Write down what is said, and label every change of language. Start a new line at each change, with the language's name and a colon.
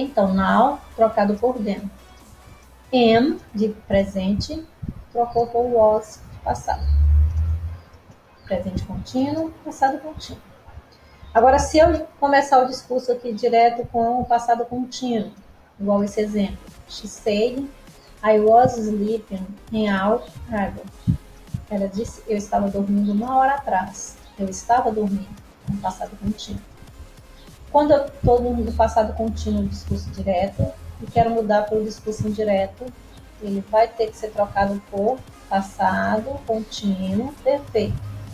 Portuguese: Então, now, trocado por them. Am, de presente, trocou por was, de passado. Presente contínuo, passado contínuo. Agora, se eu começar o discurso aqui direto com o passado contínuo, igual esse exemplo.
English: She said, I was sleeping an hour ago.
Portuguese: Ela disse, eu estava dormindo 1 hora atrás. Eu estava dormindo, no passado contínuo. Quando eu estou no passado contínuo do discurso direto e quero mudar para o discurso indireto, ele vai ter que ser trocado por passado contínuo perfeito.